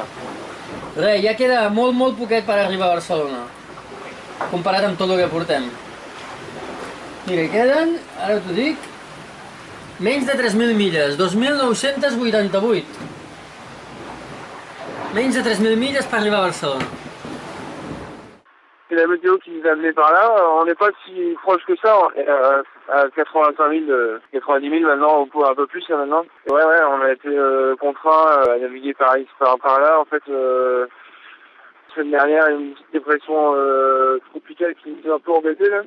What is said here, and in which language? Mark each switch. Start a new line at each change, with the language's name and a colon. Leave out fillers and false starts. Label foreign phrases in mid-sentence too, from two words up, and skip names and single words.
Catalan: Res, ja queda molt poquet per arribar a Barcelona, comparat amb tot el que portem. Mira, hi queden, ara t'ho dic, menys de 3.000 milles, 2.988. Menys de 3.000 milles per arribar a Barcelona.
French: C'est la météo qui nous a amené par là. On n'est pas si proche que ça. À 85 000, 90 000 maintenant, ou un peu plus maintenant. Et ouais, on a été contraint à naviguer par là. En fait, la semaine dernière, une petite dépression tropicale qui nous a un peu embêtés là.